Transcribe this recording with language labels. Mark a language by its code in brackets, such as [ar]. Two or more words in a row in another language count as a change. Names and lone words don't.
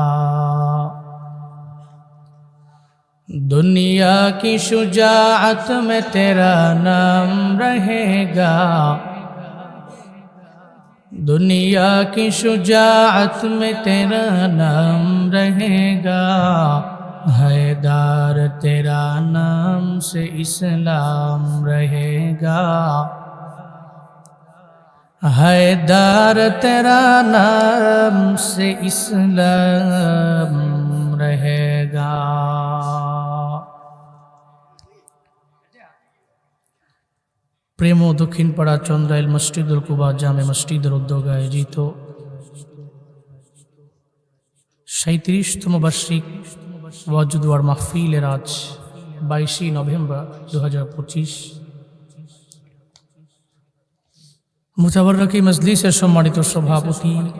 [ur] دنیا کی شجاعت میں تیرا نام رہے گا دنیا کی شجاعت میں تیرا نام رہے گا حیدر تیرا نام سے اسلام رہے گا حیدر تیرا نام سے اسلام رہے گا [bn] প্রেম ও দক্ষিণপাড়া চন্দ্রাইল মসজিদুল কুবা জামে মসজিদের উদ্যোগে আয়োজিত 37তম বার্ষিক ওয়াজুদওয়ার মাহফিলের আজ 22 নভেম্বর 2025 মুতাবাররকি মজলিসের সম্মানিত সভাপতি